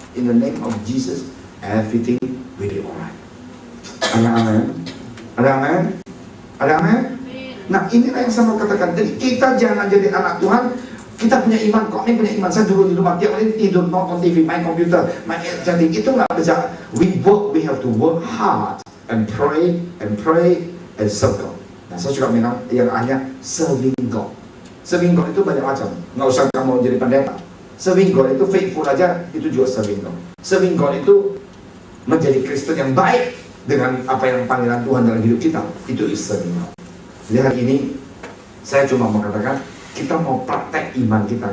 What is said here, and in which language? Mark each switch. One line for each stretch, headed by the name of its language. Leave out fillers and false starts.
English: In the name of Jesus, everything will be alright.
Indonesian: Ada amin? Ada amin? Ada amin? Nah inilah yang saya mau katakan. Jadi kita jangan jadi anak Tuhan. Kita punya iman, kok ini punya iman. Saya dulu di rumah tiap hari tidur, nonton TV, main komputer, main. Jadi itu nggak bisa.
English: We have to work hard and pray and serve God.
Indonesian: Nah saya juga bilang yang hanya serving God. Serving God itu banyak macam. Nggak usah kamu jadi pendeta. Serving God itu faithful aja, itu juga serving God. Serving God itu menjadi Kristen yang baik dengan apa yang panggilan Tuhan dalam hidup kita. Itu is serving God. Jadi hari ini saya cuma mau katakan, kita mau praktek iman kita.